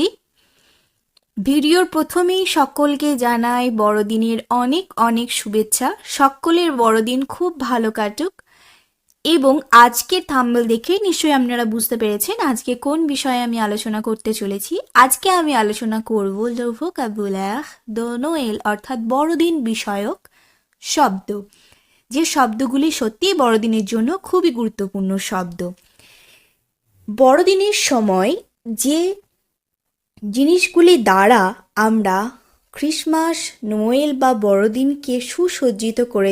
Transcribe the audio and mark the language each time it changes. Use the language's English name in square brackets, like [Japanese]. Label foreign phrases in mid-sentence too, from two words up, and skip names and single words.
[Bangla] ভিডিওর প্রথমেই সকলকে জানাই বড়দিনের অনেক অনেক শুভেচ্ছা। সকলের বড়দিন খুব ভালো কাটুক। এবং আজকের থাম্বনেল দেখে নিশ্চয়ই আপনারা বুঝতে পেরেছেন আজকে কোন বিষয়ে আমি আলোচনা করতে চলেছি। আজকে আমি আলোচনা করব [French] le vocabulaire de Noël [Bangla] অর্থাৎ বড়দিন বিষয়ক শব্দ, যে শব্দগুলি সত্যিই বড়দিনের জন্য খুবই গুরুত্বপূর্ণ শব্দ। বড়দিনের সময় যে জিনিসগুলি দ্বারা আমরা ক্রিসমাস, নোয়েল বা বড়দিনকে সুসজ্জিত করে